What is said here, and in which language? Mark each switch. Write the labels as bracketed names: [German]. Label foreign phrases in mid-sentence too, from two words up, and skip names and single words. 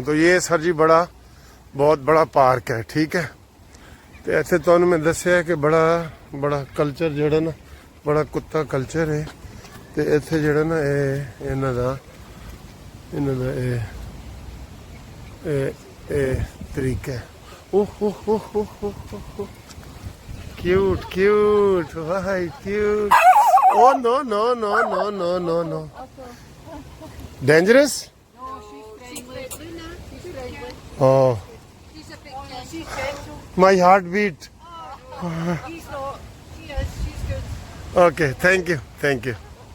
[Urdu] تو یہ سر جی بہت بڑا پارک ہے. ٹھیک ہے, تو ایسے تو میں دسیا کہ بڑا کلچر جڑا نا, بڑا کتا کلچر ہے. [Punjabi] تو ایتھے جڑا نا انہاں دا طریقہ ہے. [English] cute cute, bhai cute. oh no no no no no no no, dangerous. Oh, She's a bit she's gentle. my heartbeat. He's not. She is. She's good. Okay, thank you.